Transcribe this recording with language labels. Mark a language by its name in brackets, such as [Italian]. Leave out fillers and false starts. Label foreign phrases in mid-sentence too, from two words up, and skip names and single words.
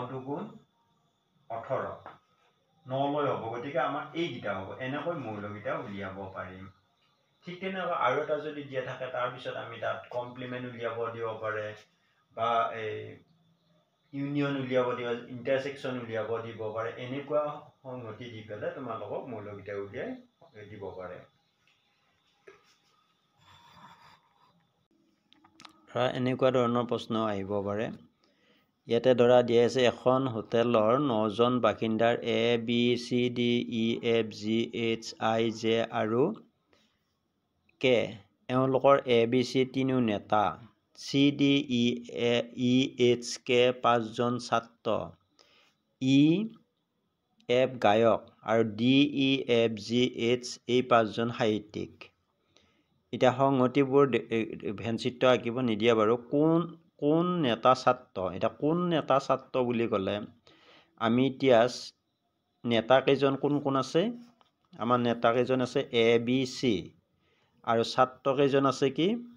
[Assamese] দুগুণ 18 9 লৈ হ'ব গতিকে আমাৰ এইকেইটা হ'ব এনেকৈ মৌলকেইটা উলিয়াব পাৰিম ঠিক তেনেকৈ আৰু এটা যদি দিয়া থাকে তাৰ পিছত আমি তাত কমপ্লিমেন্ট উলিয়াব দিব পাৰে বা এই ইউনিয়ন উলিয়াব দিব ইন্টাৰসেকশন উলিয়াব দিব পাৰে এনেকুৱা সংগতি দি পেলাই তোমালোকক মৌলকেইটা উলিয়াই দিব পাৰে এনেকুৱা ধৰণৰ প্ৰশ্ন আহিব পাৰে ইয়াতে ধৰা দিয়া আছে এখন হোটেলৰ 9 জন বাসিন্দাৰ A B C D E F G H I J আৰু K এওঁলোকৰ A B C তিনিও নেতা C D E H K 5 জন ছাত্ৰ E F গায়ক আৰু D E F G H এই 5 জন সাহিত্যিক এটা সংগতিবোৰ ভেনচিত্ৰ আঁকিব নিদিয়া বাৰু কোন নেতা ছাত্ৰ এটা কোন নেতা ছাত্ৰ বুলি ক'লে আমি এতিয়া নেতা কেইজন কোন আছে আমাৰ নেতা কেইজন আছে A B C আৰু ছাত্ৰ কেইজন আছে কি